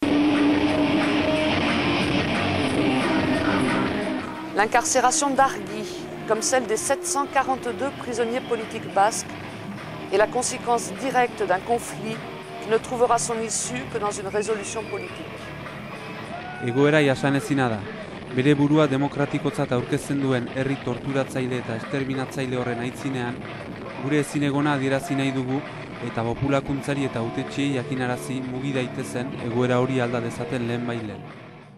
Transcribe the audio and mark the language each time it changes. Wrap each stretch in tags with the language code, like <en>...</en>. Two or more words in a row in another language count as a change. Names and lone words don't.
<fr>L'incarcération d'Argui, comme celle des 742 prisonniers politiques basques, est la conséquence directe d'un conflit qui ne trouvera son issue que dans une résolution politique.</fr> <eu>Egoera jasanezina da. Bere burua demokratikotzat aurkezten duen herri torturatzaile eta esterminatzaile horren aitzinean, gure ezinegona adierazi nahi dugu eta populakuntzari eta hautetsiei jakinarazi mugi daitezen egoera hori alda dezaten lehenbailehen.</eu>